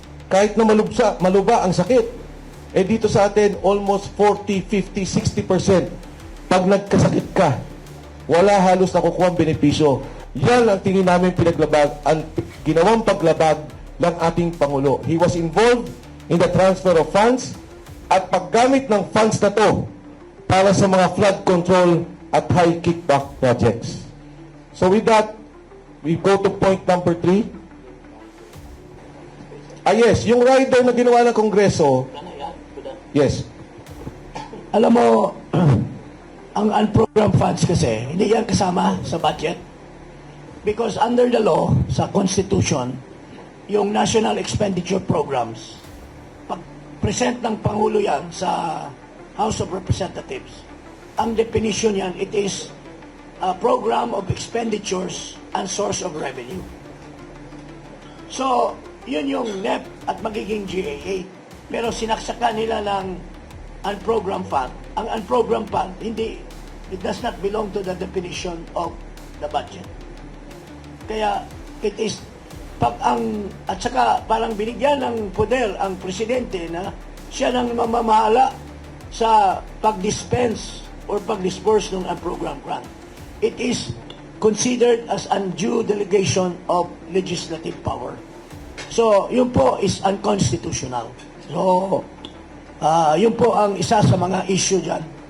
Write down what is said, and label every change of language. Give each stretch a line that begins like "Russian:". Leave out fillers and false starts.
Filipino: Kahit na maluba ang sakit. Eh dito sa atin, almost 40, 50, 60%. Pag nagkasakit ka, wala halos nakukuha ang benepisyo. Yan ang tingin namin pinaglabag, ang ginawang paglabag ng ating Pangulo.
English: He was involved in the transfer of funds
Filipino: at paggamit ng
English: funds
Filipino: na to para sa mga
English: flood control at high kickback projects. So with that, we go to point number 3.
Filipino: Yes, yung rider na ginawa ng Kongreso. Yes. Alam mo, ang unprogrammed funds kasi, hindi yan kasama sa budget.
English: Because under the law, sa Constitution, yung national expenditure programs,
Filipino: pag-present ng Pangulo yan sa
English: House of Representatives, ang definition yan, it is a program of expenditures and source of revenue.
Filipino: So, yun yung NEP at magiging GAA. Pero sinaksakan nila ng unprogrammed fund.
English: Ang unprogrammed fund, it does not belong to the definition of the budget.
Filipino: Kaya,
English: it is,
Filipino: at saka parang binigyan ng poder ang presidente na siya nang mamamahala sa pag-dispense or pag-disperse ng unprogrammed grant.
English: It is considered as undue delegation of legislative power.
Filipino: So, yun po is unconstitutional. So, yun po ang isa sa mga issue dyan.